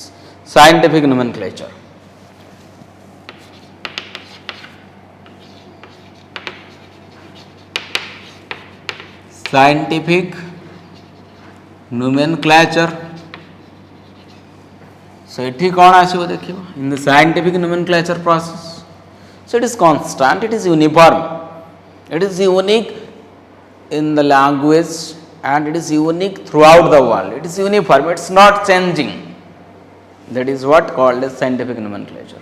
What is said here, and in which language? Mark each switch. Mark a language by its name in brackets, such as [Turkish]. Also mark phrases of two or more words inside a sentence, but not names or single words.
[English] Scientific nomenclature. Scientific nomenclature. So [Odia] ଏଠି କୌଣ ଆସିବ ଦେଖିବା [English] in the scientific nomenclature process. So it is constant, it is uniform, it is unique in the language, and it is unique throughout the world. It is uniform, it is not changing. That is what called as scientific nomenclature.